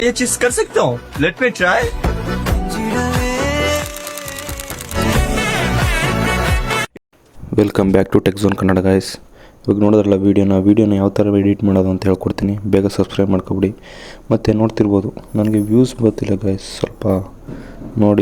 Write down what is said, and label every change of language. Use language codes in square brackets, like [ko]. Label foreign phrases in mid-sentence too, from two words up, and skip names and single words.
[hi] ये चीज कर सकता हूँ. [en] let me try. welcome back to Tech Zone Kannada guys. [kn] ಇವಾಗ ನೋಡಿದ್ರಲ್ಲ ವೀಡಿಯೋನ ಯಾವ ಥರ ಎಡಿಟ್ ಮಾಡೋದು ಅಂತ ಹೇಳ್ಕೊಡ್ತೀನಿ. ಬೇಗ ಸಬ್ಸ್ಕ್ರೈಬ್ ಮಾಡ್ಕೊಬಿಡಿ. ಮತ್ತು ನೋಡ್ತಿರ್ಬೋದು ನನಗೆ ವ್ಯೂಸ್ ಬರ್ತಿಲ್ಲ ಗಾಯ್ಸ್, ಸ್ವಲ್ಪ ನೋಡಿ.